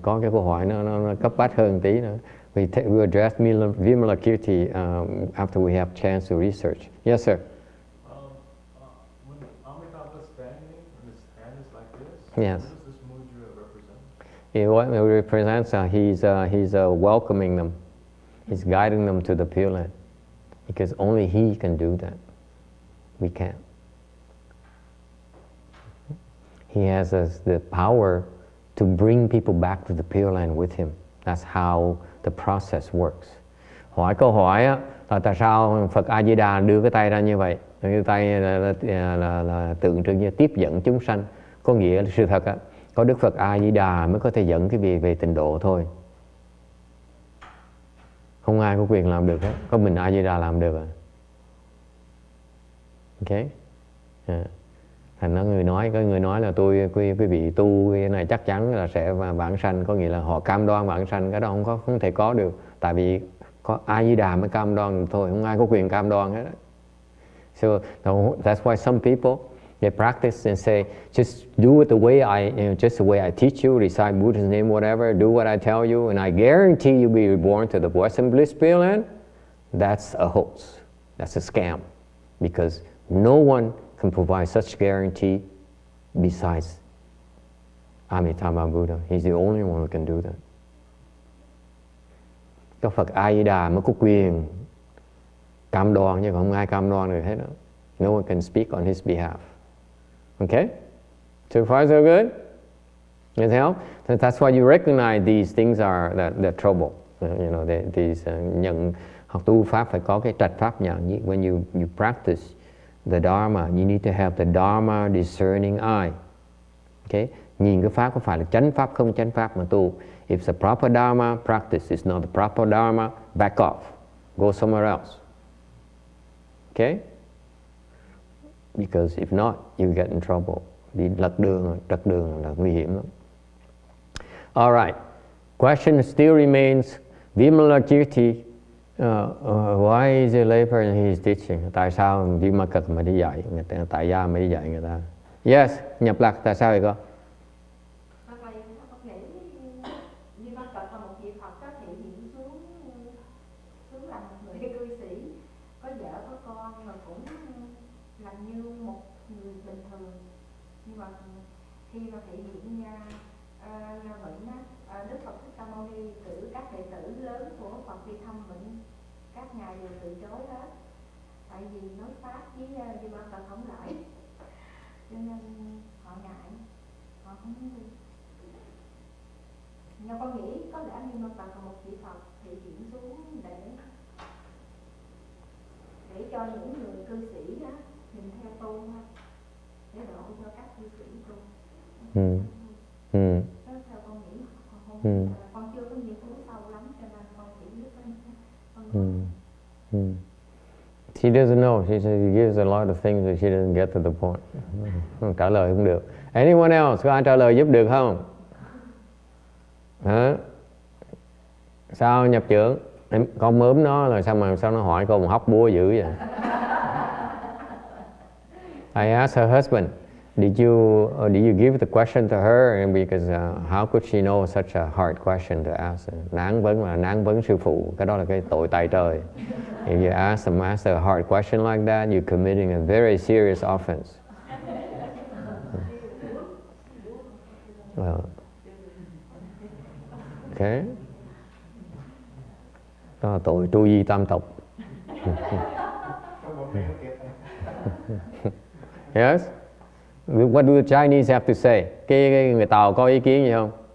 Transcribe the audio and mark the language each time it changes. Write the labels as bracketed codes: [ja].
[vi] Có cái câu hỏi nó cấp bách hơn tí nữa. [en] We address Vimalakirti after we have chance to research. Yes, sir? When Amitabha is standing and his hand is like this, Yes. what does this mudra represent? What it represents, he's welcoming them. He's guiding them to the Pure Land. Because only he can do that. We can't. He has the power to bring people back to the Pure Land with him. That's how the process works. [vi] Hỏi câu hỏi á, là tại sao Phật A Di Đà đưa cái tay ra như vậy? Cái tay là tượng trưng như tiếp dẫn chúng sanh. Có nghĩa là sự thật á, có Đức Phật A Di Đà mới có thể dẫn cái việc về tịnh độ thôi. Không ai có quyền làm được hết, có mình A Di Đà làm được à. Ok. Yeah. Thành có người nói là quý vị tu cái này chắc chắn là sẽ vãng sanh, có nghĩa là họ cam đoan vãng sanh, cái đó không thể có được, tại vì có A Di Đà mới cam đoan thôi, không ai có quyền cam đoan hết. [en] So that's why some people they practice and say just do it the way just the way I teach you, recite Buddha's name, whatever, do what I tell you, and I guarantee you'll be reborn to the Western Bliss Pure Land. That's a hoax. That's a scam, because no one can provide such guarantee besides Amitabha Buddha. He's the only one who can do that. [vi] Có Phật A Di Đà mới có quyền cam đoan, chứ không ai cam đoan được hết đó. [en] No one can speak on his behalf. Okay? So far so good? Does it help? So that's why you recognize these things are the trouble. You know, these [vi] nhận học tu pháp phải có cái trạch pháp nhận. [en] When you practice the Dharma, you need to have the Dharma discerning eye. Okay? [vi] Nhìn cái pháp có phải là chánh pháp không chánh pháp mà tu. [en] If it's a proper Dharma, practice. It's not the proper Dharma, back off. Go somewhere else. Okay? Because if not, you get in trouble. [vi] Đi trật đường là nguy hiểm lắm. [en] Alright. Question still remains. Vimalakirti, why is a lay person he is teaching? [vi] Tại sao Vimalakirti mà đi dạy? Tại gia mới đi dạy người ta. Yes, nhập lạc, tại sao vậy con? Hoặc là con nghĩ Vimalakirti là một vị Phật có thể hiện xuống làm một người cư sĩ, có vợ có con, nhưng mà cũng làm như một người bình thường. Nhưng mà khi mà thể hiện bệnh Đức Phật Thích Ca Mâu Ni cử các đệ tử lớn của Phật đi thăm bệnh, các ngài đều từ chối hết, tại vì nói pháp với Vimalakirti không lại, cho nên họ ngại, họ không muốn đi. Nhưng con nghĩ có lẽ Vimalakirti là một vị Phật thể hiện xuống để cho những người cư sĩ á nhìn theo tu ha, để độ cho các cư sĩ tu. Đó theo con nghĩ, con chưa có nghiên cứu sâu lắm cho nên con chỉ biết con. [en] She doesn't know. She gives a lot of things but she doesn't get to the point. [vi] Trả lời không được. [en] Anyone else? [vi] Có ai trả lời giúp được không? Hả? Sao nhập trưởng? Con mớm nó là sao nó hỏi con hóc búa dữ vậy? [en] I asked her husband, did you give the question to her? And because how could she know such a hard question to ask? [vi] Nán vấn sư phụ, cái đó là cái tội tại trời. [en] If you ask the master a hard question like that, you're committing a very serious offense. Okay. [vi] Đó là tội tru di tam tộc. [en] Yes. What do the Chinese have to say? [vi] Cái người Tàu có ý kiến gì không?